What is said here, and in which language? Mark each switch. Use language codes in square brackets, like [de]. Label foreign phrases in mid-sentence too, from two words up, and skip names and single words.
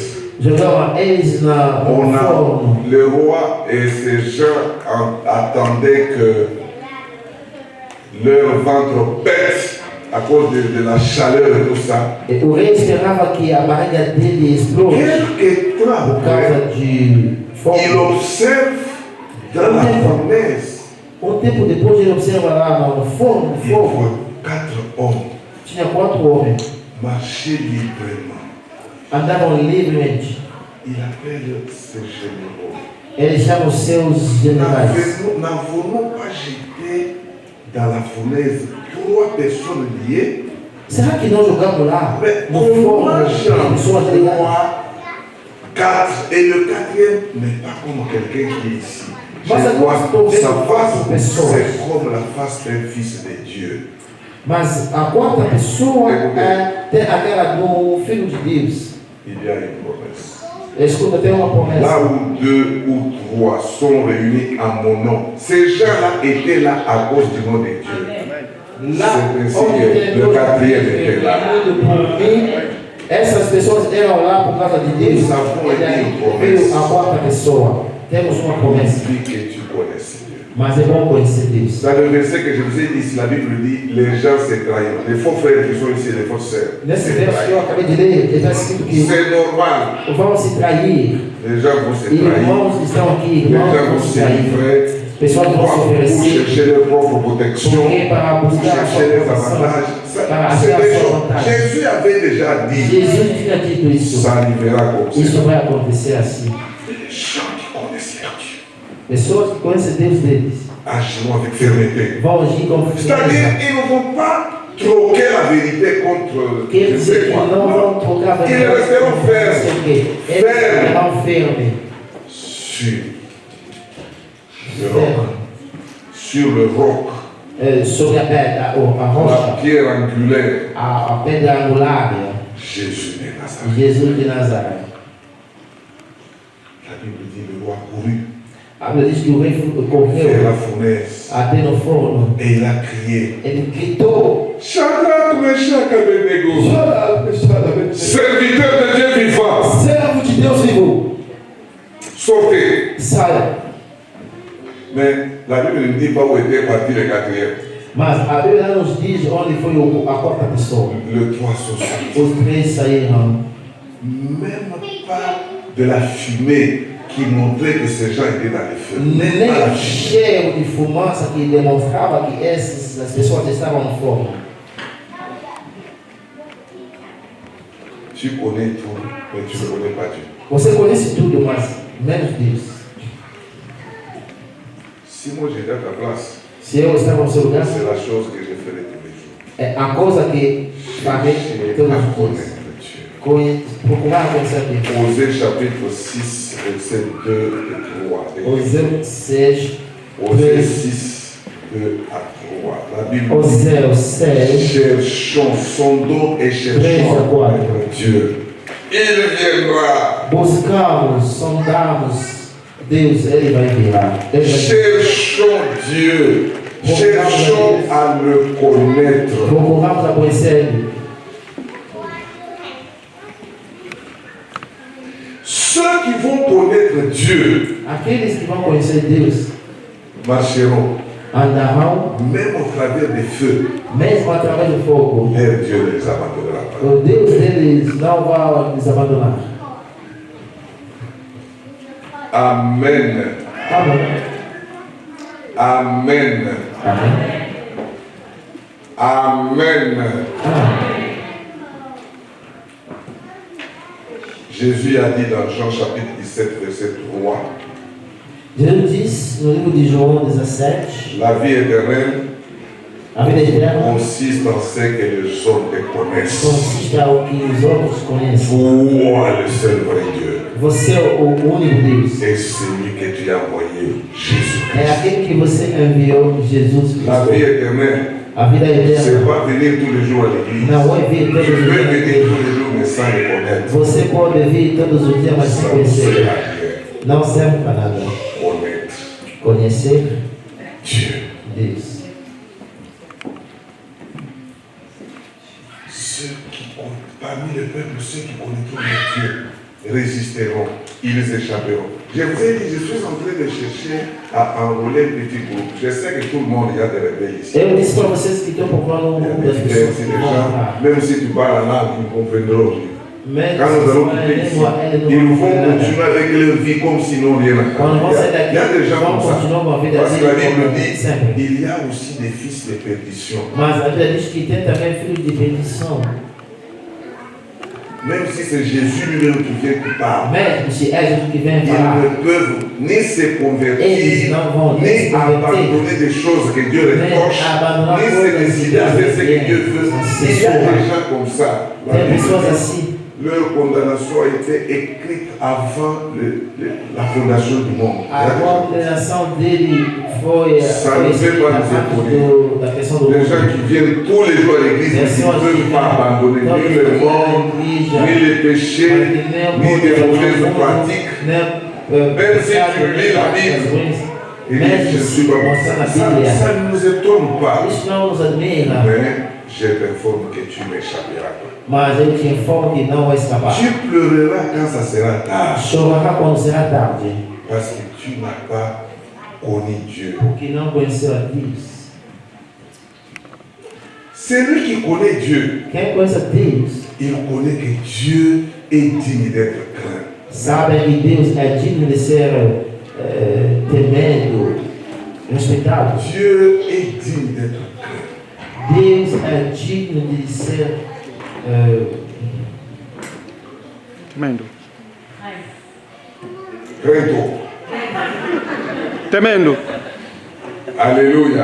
[pt] jogavam eles no [fr] On a, [pt] forno. [fr] le roi et ces gens attendaient que leur ventre pète à cause de la chaleur et tout ça. [pt] E o rei esperava que a barriga dele explode [fr] Quelque temps [pt] por [fr] après, [pt] causa de [fr] il [pt] fogo. [fr] observe dans la fournaise, [pt] Tempo depois ele observa lá no forno, [fr] il [pt] fogo, [fr] voit 4 hommes [pt] tinha 4 homens, [fr] marcher librement. [pt] andavam livremente. [fr] Il appelle ses généraux. [pt] Eles chamam seus generais. [fr] N'avons-nous pas jeté dans la fournaise 3 personnes liées? [pt] Será que nós jogamos lá [fr] Mais [pt] no [fr] on [pt] forno [fr] mange [pt] as pessoas ligadas? [fr] 3, 4 et le 4e n'est pas comme quelqu'un qui est ici. Je [pt] Mas [fr] vois [pt] agora [fr] sa [pt] estou [fr] face, [pt] vendo pessoas. [fr] c'est comme la face d'un fils de Dieu. [pt] Mas a quarta pessoa tem aquela do Filho de Deus. [fr] Il y a une promesse. [pt] Escuta, tem uma [fr] Là [pt] promessa. [fr] où 2 ou 3 sont réunis en mon nom, ces gens-là étaient là à cause du nom de Dieu. [pt] Lá [fr] C'est ainsi [pt] onde [fr] que [pt] tem [fr] le [pt] dois [fr] 4e était là. [pt] reunidos por mim, essas pessoas eram lá por causa de Deus. Nós avons E aí uma promessa. veio a quarta pessoa. Temos uma promessa. [fr] Dis que tu connais Dieu. [pt] Mas é bom conhecer Deus. [fr] Dans le verset que je vous ai dit, si la Bible dit, les gens se trahissent. Les faux frères qui sont ici, les faux sœurs, [pt] Nesse [fr] se [pt] verso que eu [fr] trahissent. [pt] acabei de ler, está escrito que [fr] C'est normal. [pt] vão se trair. [fr] Les gens vont se trahir. [pt] Irmãos que estão aqui, [fr] Les [pt] irmãos [fr] gens [pt] vão [fr] vont [pt] se [fr] se [pt] trair. [fr] livrer. [pt] Pessoas vão se [fr] pour [pt] oferecer [fr] chercher leur propre protection, [pt] porque para [fr] pour [pt] buscar a sua [fr] chercher les [pt] proteção, [fr] avantages. [pt] para [fr] C'est [pt] achar a [fr] des [pt] sua [fr] choses. [pt] vantagem. [fr] Jésus avait déjà dit, [pt] Jesus tinha dito isso. [fr] ça arrivera comme [pt] Isso [fr] ça. [pt] vai acontecer assim. [fr] Les gens qui connaissent leur Dieu [pt] Pessoas que conhecem Deus deles [fr] agiront avec fermeté. [pt] vão agir com [fr] C'est-à-dire, [pt] firmeza. [fr] ils ne vont pas troquer la vérité contre [pt] Quer [fr] je [pt] dizer [fr] sais [pt] que [fr] quoi. [pt] não vão trocar a Eles verdade. [fr] resterão [pt] Não sei [fr] firmes. [pt] o quê. Eles [fr] Firmes. [pt] serão firmes. [fr] Sur le roc, [pt] Sobre a pedra, a [fr] la [pt] rocha, [fr] pierre angulaire, [pt] a pedra angular, [fr] Jésus de Nazareth. [pt] Jesus de Nazaré. [fr] La Bible dit le roi courut [pt] A Bíblia diz que o rei [fr] vers [pt] correu [fr] la fournaise [pt] até no forno. [fr] et il a crié. [pt] Ele gritou: [fr] Shadrach, Meshach, Abednego, serviteur de Dieu vivant, [pt] servo de Deus vivo, [fr] sortez. [pt] saia. [fr] Mais la Bible ne dit pas où était parti le quatrième. [pt] Mas a Bíblia nos diz onde foi a quarta pessoa. [fr] Le trois sont sortis. [pt] Os três saíram. [fr] Même pas de la fumée qui montrait que ces gens étaient dans les feux. Même [pt] Nem [fr] pas la [pt] o [fr] fumée. [pt] cheiro de fumaça que demonstrava que as pessoas estavam no forno. [fr] Tu connais tout, mais tu ne connais pas Dieu. [pt] Você conhece tudo, mas menos Deus. [fr] Si moi j'étais à ta place, [pt] Se eu estava no seu lugar, [fr] c'est la chose que je ferais tous les jours. [pt] é a coisa que farei [fr] Chercher [pt] todos [fr] à [pt] os dias. [fr] connaître Dieu. [pt] Procurar conhecer Deus. [fr] Osée chapitre 6, versets 2 et 3. [pt] Oseu 6, [fr] Osée 6, 2 à 3. La Bible dit, [pt] Oseu 6, [fr] cherchons, sondons et cherchons à connaître Dieu. Il viendra. [pt] buscamos, sondamos Deus, Ele vai virar. Ele vai [fr] Cherchons Dieu. Cherchons à le connaître. [pt] procuramos a conhecer Ele. [fr] Ceux qui vont connaître Dieu [pt] Aqueles que vão conhecer Deus [fr] marcheront, [pt] andarão, [fr] même au travers des feux. [pt] mesmo através do fogo. [fr] Leur Dieu ne les abandonnera pas. [pt] O Deus deles não vai nos abandonar. [fr] Amen. [pt] Amém. [fr] Amen. [pt] Amém. [fr] Amen. [pt] Amém. [fr] Jésus a dit dans Jean chapitre 17, verset 3, [pt] Jesus diz no livro de João 17, [fr] la vie éternelle [pt] a vida eterna [fr] consiste en ce que les hommes te connaissent. [pt] consiste ao que os outros conhecem. [fr] Toi, le seul vrai Dieu, [pt] Você é o único Deus. [fr] et celui que tu as envoyé, Jésus. [pt] É aquele que você enviou, Jesus [fr] La vie [pt] Cristo. [fr] éternelle, [pt] A vida [fr] c'est [pt] eterna [fr] pas venir tous les jours à l'église. [pt] não é vir [fr] Je [pt] todos os [fr] peux venir [pt] dias. [fr] tous les jours, mais sans les connaître. [pt] Você pode vir todos os dias, mas sem [fr] Ça ne sert [pt] conhecer. [fr] à rien. [pt] Não serve para nada. [fr] Connaître [pt] Conhecer [fr] Dieu. [pt] Deus. [fr] Ceux qui connaissent, parmi le peuple, ceux qui connaîtront leur Dieu résisteront, ils échapperont. Je vous ai dit, je suis en train de chercher à enrôler un petit groupe. Je sais que tout le monde, il y a des rebelles ici. [pt] Eu disse para vocês que estão procurando um [fr] Il y a [pt] grupo [fr] des [pt] das [fr] rebelles [pt] pessoas [fr] ici, [pt] que [fr] des [pt] vão [fr] gens, [pt] entrar. [fr] même si tu parles en langue, ils comprendront. [pt] Mesmo [fr] Quand nous allons [pt] se [fr] quitter ici, [pt] língua, ele [fr] ils [pt] não [fr] vont [pt] vai falar. [fr] continuer avec leur vie comme sinon rien n'a [pt] Quando vão sair [fr] Il y a [pt] daqui, [fr] des gens [pt] vão [fr] comme ça. [pt] continuar com a vida [fr] Parce que la Bible [pt] deles [fr] dit, [pt] sempre. [fr] il y a aussi des fils de perdition. [pt] Mas a Bíblia diz que tem também filhos de perdição. [fr] Même si c'est Jésus lui-même qui vient qui parle, [pt] Mesmo se é Jesus que vem [fr] ils [pt] falar, [fr] ne peuvent ni se [pt] Eles [fr] convertir, [pt] não vão nem [fr] ni [pt] se converter, [fr] abandonner des choses que Dieu [pt] nem [fr] reproche, [pt] abandonar [fr] ni se [pt] coisas que [fr] décider à faire ce que [pt] Deus [fr] Dieu veut. Il y a des gens comme ça. La [pt] Tem [fr] Bible [pt] pessoas [fr] dit, [pt] assim. [fr] leur condamnation a été écrite avant la fondation du monde. [pt] A condenação dele foi escrita antes da questão do [fr] Les gens [pt] mundo. [fr] qui viennent tous les jours à l'église, ils ne peuvent pas abandonner ni le monde, ni les péchés, ni des mauvaises pratiques. Même si tu lis la Bible, et dis, je suis pas ça ne nous étonne pas. [pt] Isso não nos admira, [fr] Mais je t'informe que tu n'échapperas pas. [pt] mas eu te informo que não vai escapar. [fr] Tu pleureras quand ça sera tard, [pt] Chorará quando será tarde, [fr] parce que tu n'as pas connu Dieu. [pt] porque não conheceu a Deus. [fr] Celui qui connaît Dieu, [pt] Quem conhece a Deus [fr] il connaît que Dieu est digne d'être craint. [pt] sabe que Deus é digno de ser temido. respeitado. [fr] Dieu est digne d'être craint. [pt] Deus é digno de ser Temendo. [fr] Crains-toi. [pt] Temendo. [fr] Alléluia.